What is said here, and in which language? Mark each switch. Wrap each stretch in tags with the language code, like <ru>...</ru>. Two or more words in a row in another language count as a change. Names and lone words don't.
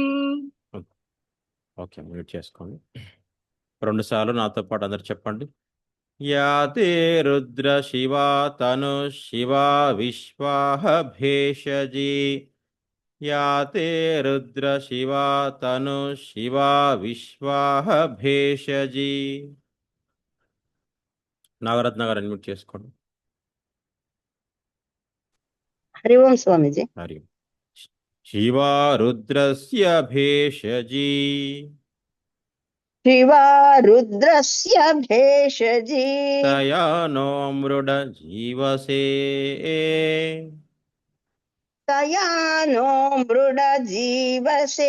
<te>ఓకే మ్యూట్ చేసుకోండి 2 సార్లు నాతో పాటు అందరు చెప్పండి</te> <sa>యాతే రుద్ర శివ తను శివ విశ్వాహ భేషజీ యాతే రుద్ర శివ తను శివ విశ్వాహ భేషజీ</sa> <te>నాగరత్న గారు అన్మ్యూట్ చేసుకోండి</te> <sa>हरि ओम स्वामीजी। हरि ओम। शिवा रुद्रस्य भेषजी शिवा रुद्रस्य भेषजी तया नो मृड जीवसे तया नो मृड जीवसे</sa>